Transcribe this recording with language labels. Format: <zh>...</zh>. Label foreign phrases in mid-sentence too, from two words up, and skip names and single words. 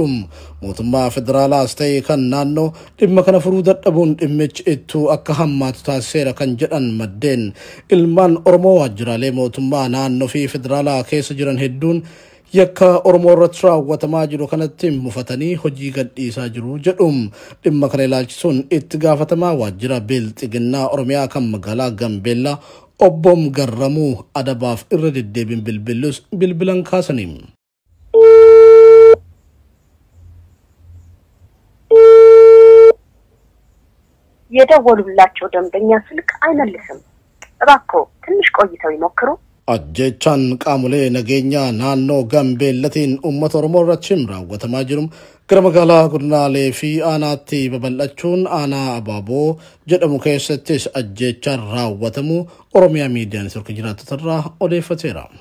<om>Mootummaa federaalaas ta'e kan naannoo dhimma kana furuu dadhabuun dhimmichi ittuu akka hammaatu taasiseera kan jedhan maddeen ilmaan Oromoo waajjiraalee mootummaa naannoo fi federaalaa keessa jiran hedduun yakka Oromoo irratti raawwatamaa jiru kanatti mufatanii hojii gadhiisaa jiru jedhu. Dhimma kana ilaalchisuun itti gaafatamaa waajjira Bilxiginnaa Oromiyaa kan magaalaa Gaambeellaa Obbom Garramuu adabaaf irra deddeebiin bilbilan kaasaniin.</om> <am>የደወሉላቸው ደንበኛ ስልክ አይመልስም። እባክዎ ትንሽ ቆይተው ይሞክሩ።</am> <om>Ajjechaan qaamolee nageenyaa naannoo Gaambeellatiin uummata Oromoo irratti raawwatamaa jiru gara magaalaa Godinaalee fi aanaatti babal'achuun aanaa Abaaboo jedhamu keessattis ajjechaan raawwatamu Oromiyaa Miidiyaa Neetwork jiraattotarraa odeeffateera.</om>